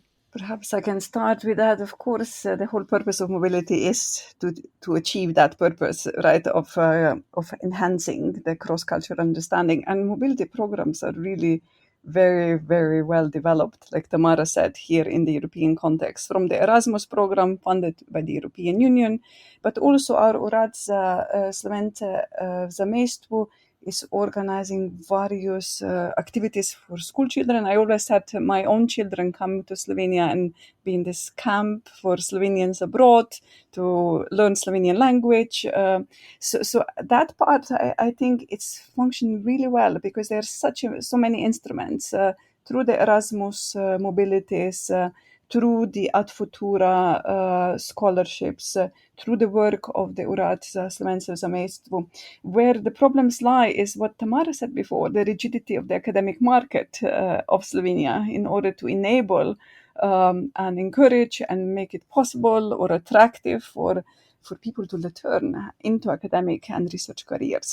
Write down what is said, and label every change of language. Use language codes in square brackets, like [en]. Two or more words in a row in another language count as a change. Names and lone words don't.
[en] Perhaps I can start with that. Of course, the whole purpose of mobility is to achieve that purpose, right, of enhancing the cross-cultural understanding. And mobility programs are really very, very well developed, like Tamara said, here in the European context, from the Erasmus program funded by the European Union, but also our Urad za Slovence v zamejstvu is organizing various activities for school children. I always had my own children come to Slovenia and be in this camp for Slovenians abroad to learn Slovenian language. So that part, I think it's functioned really well because there are so many instruments through the Erasmus mobilities, through the Ad Futura scholarships, through the work of the Urad za Slovence v zamejstvu. Where the problems lie is what Tamara said before, the rigidity of the academic market of Slovenia in order to enable and encourage and make it possible or attractive for people to return into academic and research careers.